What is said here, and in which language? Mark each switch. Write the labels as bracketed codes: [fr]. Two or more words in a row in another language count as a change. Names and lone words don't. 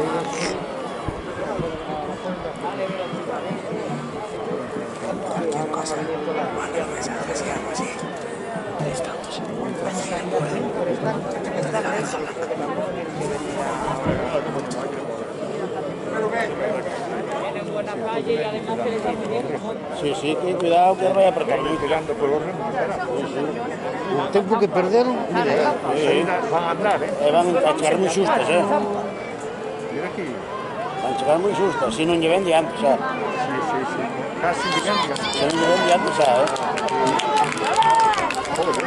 [es] Cualquier cosa, manda mensajes y algo así. Ahí estamos. Tienen buena calle y además que les viene bien. [gl] Sí, que cuidado que vai apretar moito. Tirando por os remos. O tempo que perderon, mira, van a andar, van a chegar moi xustas, Mira aquí. Van a chegar moi xustas, se non lle ven diante, xa. Sí. Casi diante. Se non lle ven diante, xa, Joder.